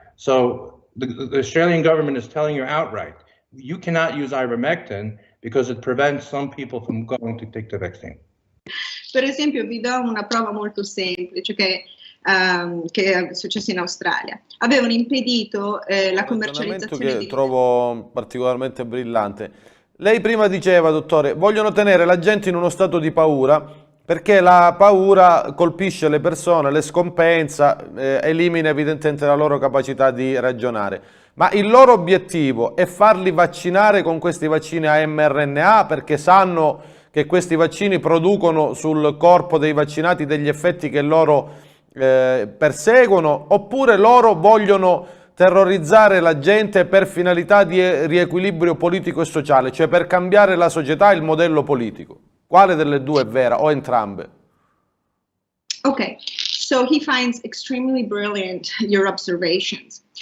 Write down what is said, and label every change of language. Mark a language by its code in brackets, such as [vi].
[en] So the Australian government is telling you outright, you cannot use ivermectin because it prevents some people from going to take the vaccine. [it] Per esempio, vi do una prova molto semplice che è successo in Australia. Avevano impedito la commercializzazione che trovo particolarmente brillante. Lei prima diceva, dottore, vogliono tenere la gente in uno stato di paura perché la paura colpisce le persone, le scompensa, elimina evidentemente la loro capacità di ragionare. Ma il loro obiettivo è farli vaccinare con questi vaccini a mRNA perché sanno che questi vaccini producono sul corpo dei vaccinati degli effetti che loro perseguono, oppure loro vogliono terrorizzare la gente per finalità di riequilibrio politico e sociale, cioè per cambiare la società e il modello politico. Quale delle due è vera o entrambe? [en] Okay, so he finds extremely brilliant your observations.